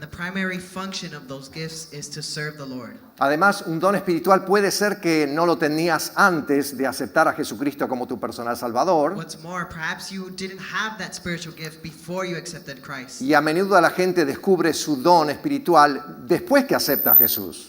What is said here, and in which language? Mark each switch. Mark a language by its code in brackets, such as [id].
[en] And the primary function of those gifts is to serve the Lord. [es] Además, un don espiritual puede ser que no lo tenías antes de aceptar a Jesucristo como tu personal Salvador. [en] What's more, perhaps you didn't have that spiritual gift before you accepted Christ. [es] Y a menudo la gente descubre su don espiritual después que acepta a Jesús.